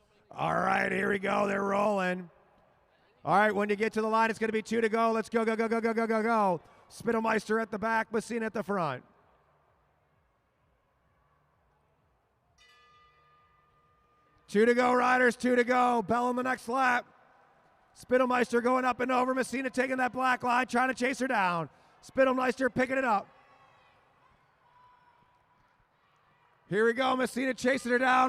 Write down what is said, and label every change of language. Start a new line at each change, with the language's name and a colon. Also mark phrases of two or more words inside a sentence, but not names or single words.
English: All right, here we go. They're rolling. All right, when you get to the line, it's going to be 2 to go. Let's go, go, go, go, go, go, go, go. Spittlmeister at the back, Messina at the front. Two to go, riders, 2 to go. Bell on the next lap. Spittlmeister going up and over. Messina taking that black line, trying to chase her down. Spittlmeister picking it up. Here we go, Messina chasing her down.